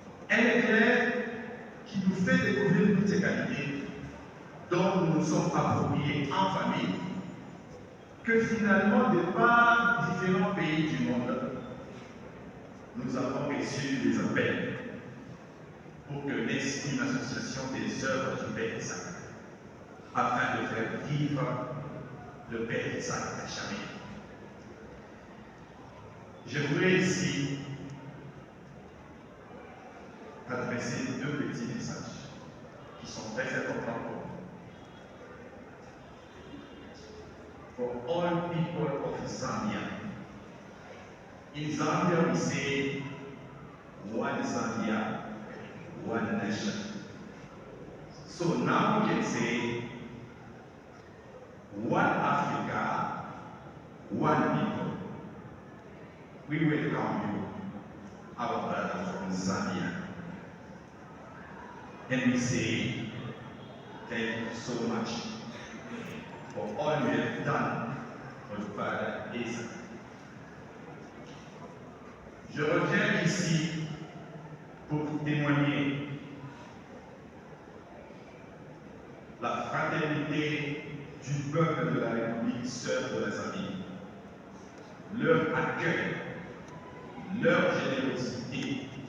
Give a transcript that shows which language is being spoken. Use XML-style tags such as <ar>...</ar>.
<fr>Un éclair qui nous fait découvrir toutes ces qualités dont nous nous sommes appropriés en famille, que finalement, de par différents pays du monde, nous avons reçu des appels pour que naisse une association des œuvres du Père Isaac, afin de faire vivre le Père Isaac à jamais. Je voudrais ici adresser deux petits messages qui sont très importants pour nous.</fr> <en>For all people of Zambia. In Zambia we say one Zambia, one nation. So now we can say one Africa, one people. We welcome you, our brother from Zambia. And we say thank you so much for all you have done for the Father Isaac.</en> <fr>Je reviens ici pour témoigner la fraternité du peuple de la République sœur de la Zambie, leur accueil, leur générosité.</fr>